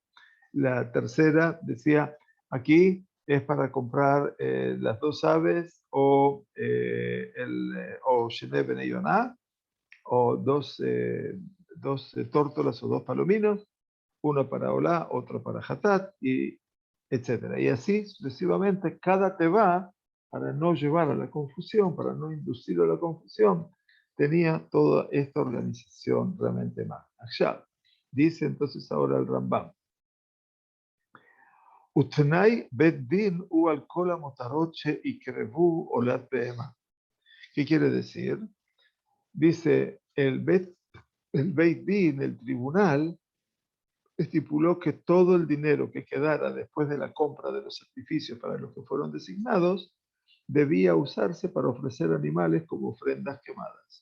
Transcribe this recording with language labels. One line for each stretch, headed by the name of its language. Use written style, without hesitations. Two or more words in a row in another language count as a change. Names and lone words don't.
Spanish: La tercera decía, aquí es para comprar las dos aves o
Hebrew: שני בני יונה,
Spanish: o dos tórtolas o dos palominos, uno para Olá, otro para Hatat, y etcétera. Y así sucesivamente, cada teba, para no llevar a la confusión, para no inducir a la confusión, tenía toda esta organización realmente más. Allá, dice entonces ahora el Rambam.
Hebrew: ותנאי בית דין הוא על כל המותרות שיקרבו עולת בהמה.
Spanish: ¿Qué quiere decir? Dice el
Hebrew: בית דין,
Spanish: el tribunal, estipuló que todo el dinero que quedara después de la compra de los sacrificios para los que fueron designados debía usarse para ofrecer animales como ofrendas quemadas.